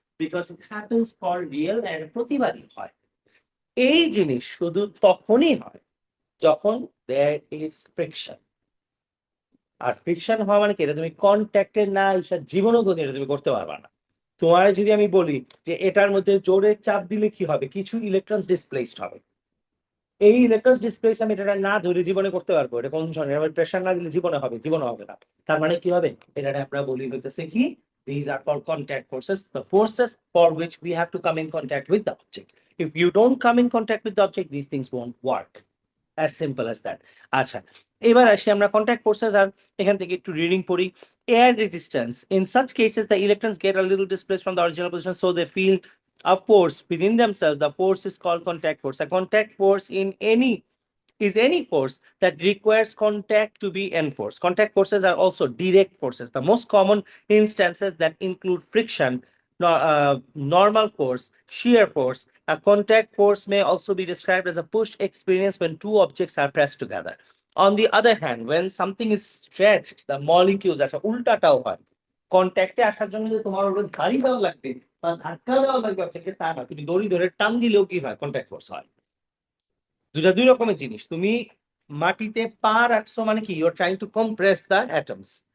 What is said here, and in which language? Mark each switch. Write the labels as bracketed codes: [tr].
[en] because it happens for real and [bn] প্রতিবাদী হয়। এই জিনিস শুধু তখনই হয় যখন [en] There is friction. [bn] আর friction হওয়া মানে কি? এটা তুমি কন্ট্যাক্টে না এসব জীবনও কোনদিন এটা তুমি করতে পারবা না। তোমার যদি আমি বলি যে এটার মধ্যে জোরে চাপ দিলে কি হবে, কিছু ইলেকট্রন ডিসপ্লেসড হবে, এই ইলেকট্রন ডিসপ্লেস আমি এটা না ধরে জীবনে করতে পারবো? এটা কোন ধরনের প্রেশার না দিলে জীবনে হবে? জীবনে হবে না। তার মানে কি হবে? এটা আমরা বলি হইতেছে কি, [en] these are called contact forces, the forces for which we have to come in contact with the object. If you don't come in contact with the object, these things won't work. As simple as that. [bn] আচ্ছা, এবার আসি আমরা contact forces আর এখান থেকে একটু reading পড়ি। [en] Air resistance, in such cases the electrons get a little displaced from the original position so they feel a force within themselves. The force is called contact force. A contact force is any force that requires contact to be enforced. Contact forces are also direct forces. The most common instances that include friction, normal force, shear force. A contact force may also be described as a push experience when two objects are pressed together. On the other hand, when something is stretched, the molecules, as a [bn] উল্টাটাও হয়, কন্ট্যাক্টে আসার জন্য যে তোমার ওটা ধারি দেওয়া লাগবে বা ধাক্কা দেওয়া লাগবে অবজেক্টে তা না, তুমি দড়ি ধরে টান দিলেও কি হয়, কন্ট্যাক্ট ফোর্স হয়। দুটা দুই রকমের জিনিস। তুমি মাটিতে পা রাখছো মানে কি, [en] You are trying to compress the atoms.